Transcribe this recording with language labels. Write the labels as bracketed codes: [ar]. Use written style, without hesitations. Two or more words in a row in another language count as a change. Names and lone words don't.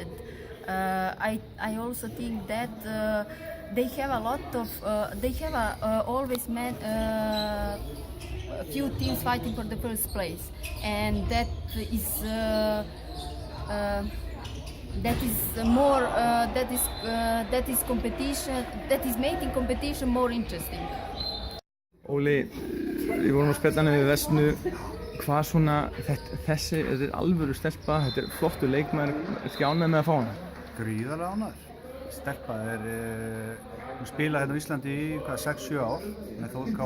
[en] I also think that they have a lot of always a few teams fighting for the first place, and that is competition. That is making competition more interesting. [is] Óli, við vorum að spjalla við Vesnu. Hvað svona þetta er alvöru stelpa, þetta er flottur leikmaður, ertu ekki ánægð með að fá hana? Gríðarlega ánægður. Stelpa hún spilaði hérna á Íslandi í 6-7 ár með Þór K.